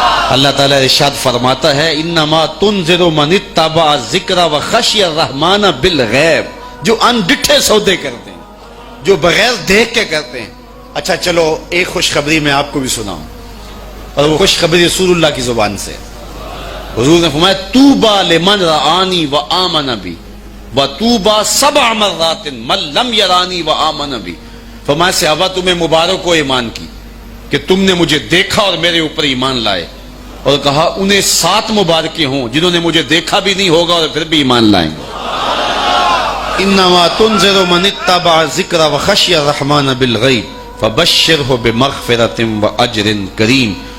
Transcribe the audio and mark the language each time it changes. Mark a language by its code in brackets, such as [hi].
[ur] اللہ تعالیٰ ارشاد فرماتا ہے [ar] انما تنذر من اتبع الذکر وخشی الرحمن بالغیب, [ur] جو ان ڈٹھے سودے کرتے ہیں, جو بغیر دیکھ کے کرتے ہیں. اچھا چلو ایک خوشخبری میں آپ کو بھی سناؤں, اور وہ خوشخبری رسول اللہ کی زبان سے. حضور نے فرمایا [ar] طوبی لمن رآنی وآمن بی وطوبی 7 مرات من لم یرانی وآمن بی. [ur] فرمایا صحابہ تمہیں مبارک ہو ایمان کی کہ تم نے مجھے دیکھا اور میرے اوپر ایمان لائے. اور کہا انہیں 7 مبارکیں ہوں جنہوں نے مجھے دیکھا بھی نہیں ہوگا اور پھر بھی ایمان لائیں گے. [ar] انما تنذر من اتبع الذکر وخشی الرحمن بالغیب فبشرہ بمغفرۃ واجر کریم.